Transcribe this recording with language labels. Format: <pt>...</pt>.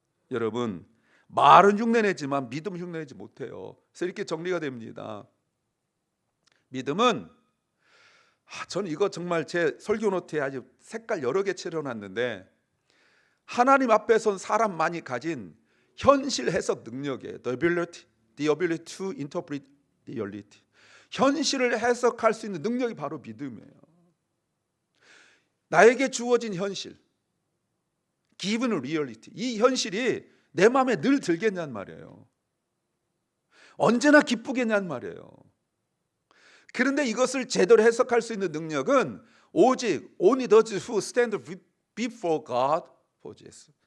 <ko>여러분, 말은 흉내내지만 믿음은 흉내내지 못해요. 그래서 이렇게 정리가 됩니다. 믿음은, 저는 이거 정말 제 설교 노트에 아주 색깔 여러 개 칠해놨는데, 하나님 앞에 선 사람만이 가진 현실 해석 능력이에요.</ko> <en>The ability to interpret the reality.</en> <ko>현실을 해석할 수 있는 능력이 바로 믿음이에요. 나에게 주어진 현실,</ko> <en>given reality,</en> <ko>이 현실이 내 마음에 늘 들겠냔 말이에요. 언제나 기쁘겠냔 말이에요. 그런데 이것을 제대로 해석할 수 있는 능력은 오직</ko> <en>only those who stand before God possess.</en>